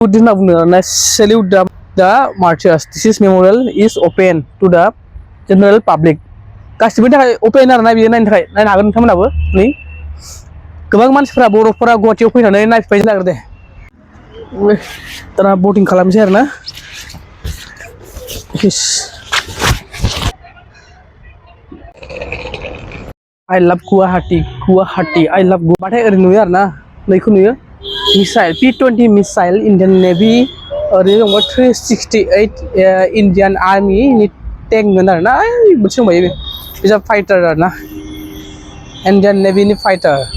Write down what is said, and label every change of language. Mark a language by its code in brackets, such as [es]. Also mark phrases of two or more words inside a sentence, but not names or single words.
[en] Salute the martyrs. This is memorial is open to the general public. [brx] गासिबो थाखाय ओपन आरो ना बियो नायनो थाखाय नायनो हागोन नोंथांमोनाबो नै गोबां मानसिफोरा बर'फोरा गुवाहाटीयाव फैनानै नायफैबाय जागोन दे दाना बोटिं खालामसै आरो ना [en] I love Guwahati I love Guwahati [brx] ओरै नुयो आरो ना नैखौ नुयो मिसाइल P-20 मिसाइल Indian Navy ओरै दङ 368 Indian Army नि टेंक मोन आरो ना मोनसे दंबायो बिजा फाइटार आरो ना Indian Navy नि फाइटार